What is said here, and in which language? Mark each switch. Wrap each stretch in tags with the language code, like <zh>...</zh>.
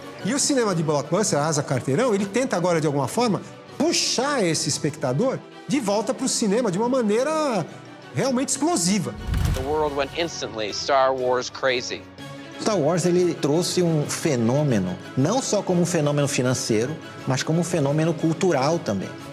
<pt>E o cinema de blockbuster, arrasa quarteirão, ele tenta agora, de alguma forma, puxar esse espectador de volta para o cinema de uma maneira realmente explosiva.</pt> <en>The world went instantly Star Wars crazy.</en> <pt>Star Wars ele trouxe um fenômeno, não só como um fenômeno financeiro, mas como um fenômeno cultural também.</pt>